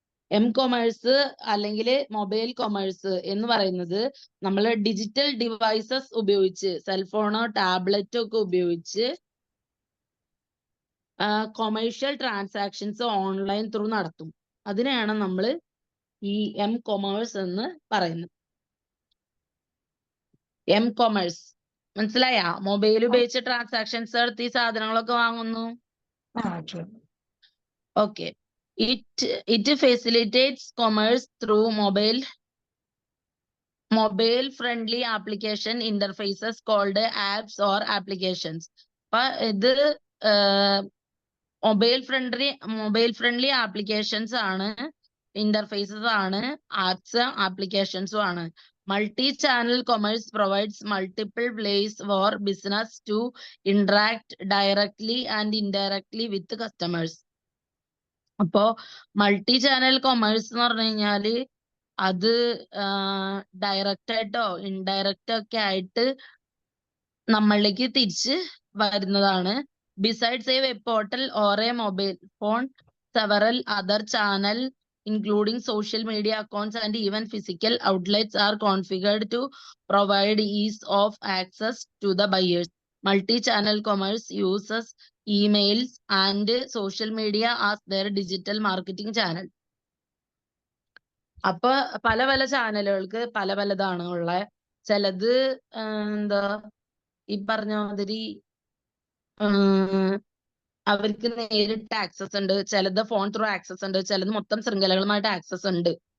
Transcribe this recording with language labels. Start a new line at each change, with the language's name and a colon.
Malayalam: M-കൊമേഴ്സ് അല്ലെങ്കിൽ mobile commerce എന്ന് പറയുന്നത് നമ്മൾ ഡിജിറ്റൽ ഡിവൈസസ് ഉപയോഗിച്ച്, സെൽഫോണോ ടാബ്ലറ്റോ ഒക്കെ ഉപയോഗിച്ച് കൊമേഴ്ഷ്യൽ ട്രാൻസാക്ഷൻസ് ഓൺലൈൻ ത്രൂ നടത്തും. അതിനെയാണ് നമ്മൾ ഈ M-കൊമേഴ്സ് എന്ന് പറയുന്നത്. M-കൊമേഴ്സ് മനസ്സിലായ? മൊബൈൽ ഉപയോഗിച്ച് ട്രാൻസാക്ഷൻസ് നടത്തി സാധനങ്ങളൊക്കെ വാങ്ങുന്നു. Okay.
English: It facilitates commerce through mobile mobile friendly application interfaces called apps or applications.
Malayalam: അപ്പൊ ഇത് മൊബൈൽ ഫ്രണ്ട്ലി ആപ്ലിക്കേഷൻസ് ആണ്, ഇന്റർഫേസസ് ആണ്, ആപ്സ് ആപ്ലിക്കേഷൻസും ആണ്.
English: Multi channel commerce provides multiple ways for business to interact directly and indirectly with customers.
Malayalam: അപ്പോ multi channel commerce എന്ന് പറഞ്ഞു കഴിഞ്ഞാല് അത് ഡയറക്റ്റ് ആയിട്ടോ ഇൻഡയറക്റ്റ് ഒക്കെ ആയിട്ട് നമ്മളിലേക്ക് തിരിച്ച് വരുന്നതാണ്.
English: Besides a web portal or a mobile phone, several other channel including social media accounts and even physical outlets are configured to provide ease of access to the buyers. Multi-channel commerce uses emails and social media as their digital marketing channel.
Malayalam: അപ്പൊ പല പല ചാനലുകൾക്ക് പല പലതാണ് ഉള്ളത്. ചിലത് എന്താ ഈ പറഞ്ഞ മാതിരി അവർക്ക് നേരിട്ട് ആക്സസ് ഉണ്ട്, ചിലത് ഫോൺ ത്രൂ ആക്സസ് ഉണ്ട്, ചിലത് മൊത്തം ശൃംഖലകളുമായിട്ട് ആക്സസ് ഉണ്ട്.